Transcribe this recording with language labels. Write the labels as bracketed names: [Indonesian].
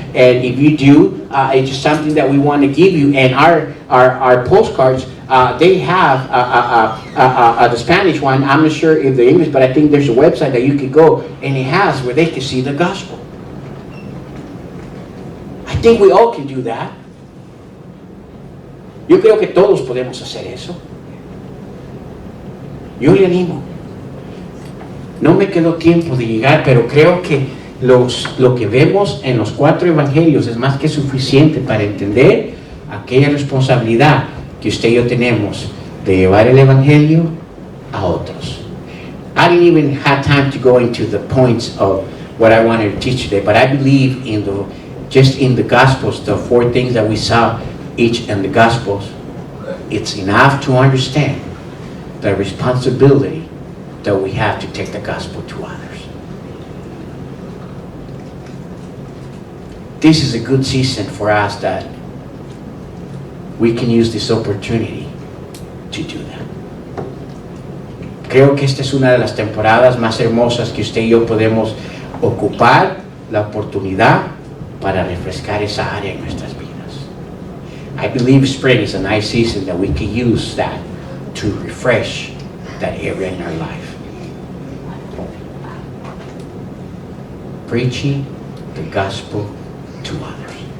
[English] And if you do, it's just something that we want to give you. And our postcards, they have the Spanish one. I'm not sure if the English, but I think there's a website that you could go, and it has where they can see the gospel. I think we all can do that. [Spanish] Yo creo que todos podemos hacer eso. Yo le animo. No me quedó tiempo de llegar, pero creo que lo que vemos en los 4 evangelios es más que suficiente para entender aquella responsabilidad que usted y yo tenemos de llevar el evangelio a otros. [English] I didn't even have time to go into the points of what I wanted to teach today, but I believe in the Gospels, the 4 things that we saw each in the Gospels, it's enough to understand the responsibility that we have to take the gospel to others. This is a good season for us that we can use this opportunity to do that. [Spanish] Creo que esta es una de las temporadas más hermosas que usted y yo podemos ocupar la oportunidad para refrescar esa área en nuestras vidas. [English] I believe spring is a nice season that we can use that to refresh that area in our life. Preaching the gospel to others.